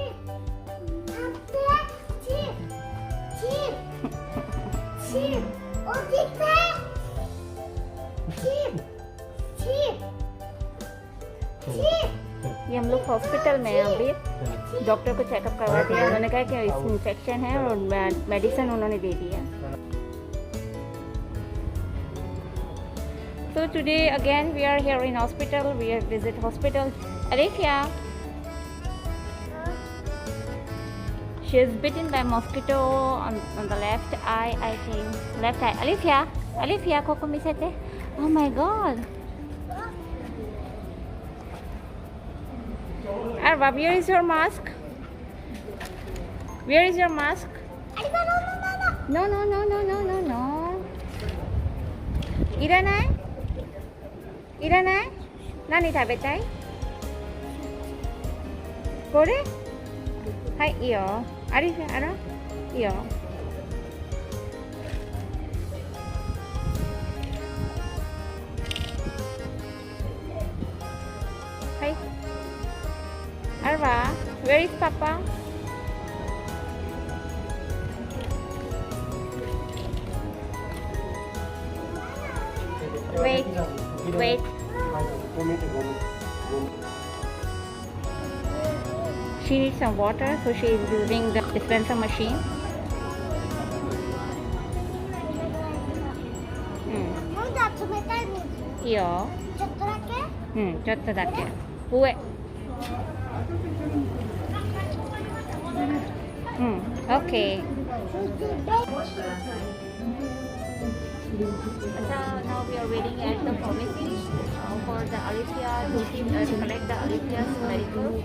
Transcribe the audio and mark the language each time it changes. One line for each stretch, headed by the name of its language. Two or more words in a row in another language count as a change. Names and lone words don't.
Hindi: ये हम लोग हॉस्पिटल में हैं अभी, डॉक्टर को चेकअप करवा दिया। उन्होंने कहा कि इस इन्फेक्शन है और मेडिसिन उन्होंने दे दी है।
English: So today again we are here in hospital. We have visit hospital. Alifia, she is bitten by mosquito on the left eye, I think. Left eye.
Japanese: Alifia, ここ見せて.
English: Oh my God. Arva, where is your mask? Where is your mask? No.
Japanese: いらない？何食べたい? これ？はい、いよ. Arifia, あら？いよ。はい.
English: Arva, where is Papa? Wait. She needs some water, so she is using the dispenser machine.
Japanese: Iyo. ちょっとだけ. Ue.
English: Okay. So now we are waiting at the pharmacy for the Alifia to collect the Alifia's medical.